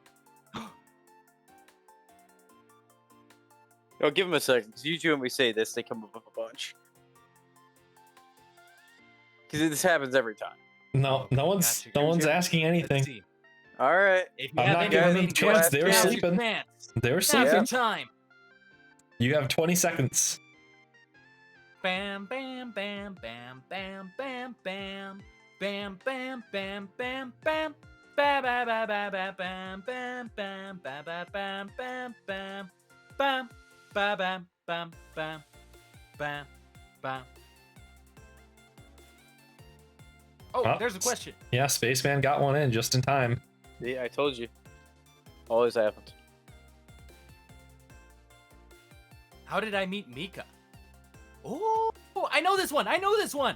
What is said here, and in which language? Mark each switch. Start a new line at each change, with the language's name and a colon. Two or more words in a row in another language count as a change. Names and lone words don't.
English: Oh, give them a second. Usually when we say this, they come up with a bunch. Because this happens every time. No, no one's Gotcha. no one's asking Let's anything. see. All right. If you I'm have not any giving them remaining a chance. questions, They were now's your sleeping. chance. They were Now's your sleeping. time. You have 20 seconds. Bam, bam, bam, bam, bam, bam, bam, bam, bam, bam, bam, bam. Ba ba ba ba ba bam bam bam ba ba bam bam bam bam ba bam bam bam bam bam. Oh, there's a question. Yeah, Spaceman got one in just in time. See, I told you. Always happens. How did I meet Mika? Oh, I know this one. I know this one.